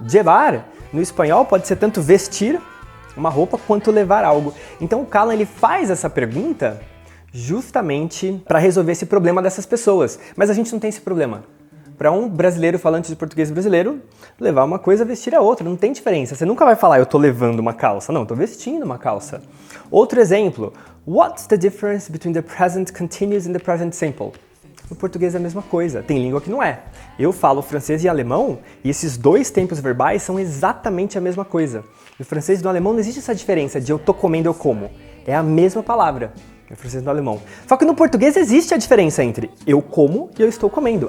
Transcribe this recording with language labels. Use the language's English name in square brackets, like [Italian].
[Portuguese] Llevar, no espanhol, pode ser tanto vestir uma roupa quanto levar algo. Então o Callan ele faz essa pergunta justamente para resolver esse problema dessas pessoas. Mas a gente não tem esse problema. Para um brasileiro falante de português brasileiro, levar uma coisa, vestir a outra, não tem diferença. Você nunca vai falar, eu tô levando uma calça. Não, eu tô vestindo uma calça. Outro exemplo, [English] what's the difference between the present continuous and the present simple? [Portuguese] No português é a mesma coisa, tem língua que não é. Eu falo francês e alemão e esses dois tempos verbais são exatamente a mesma coisa. No francês e no alemão não existe essa diferença de eu tô comendo, eu como. É a mesma palavra. No francês e no alemão. Só que no português existe a diferença entre eu como e eu estou comendo.